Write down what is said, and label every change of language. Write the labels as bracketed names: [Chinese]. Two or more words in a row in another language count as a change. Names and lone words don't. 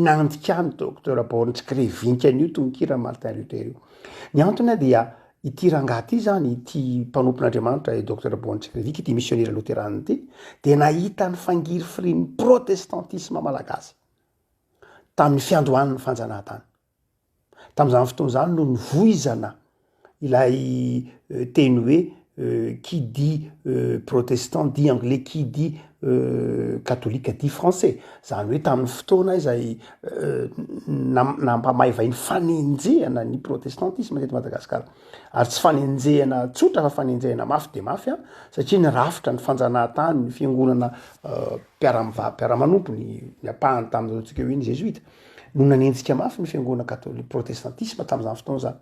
[Malagasy] nandikany docteur Bontskrevink io tonkira Martin Luther io ny antony dia ity rangahy zany ity mpanompon'andriamanitra docteur Bontskrevink ity [French] missionnaire luterane [Malagasy] ity de nahita ny fangiry firin'ny protestantisme malagasy tamin'ny fiandohan'ny fanjanahantany tamin'izany fotoana zany no nivoizana ilay teny hoe [French] qui dit protestant dit anglais, qui dit catholique dit français. [Malagasy] Zany hoe tamin'ny fotoana izay nampamaivay ny fanenjehana ny protestantisme teto Madagasikara. Ary tsy fanenjehana tsotra fa fanenjehana mafy de mafy satria ny rafitra ny fanjanahantany ny fiangonana mpiaramanompo ny apahany tamin'izao tsika hoe ny jésuite no nanenjika mafy ny fiangonana [French] catholique protestantisme [Malagasy] tamin'izany fotoana zany.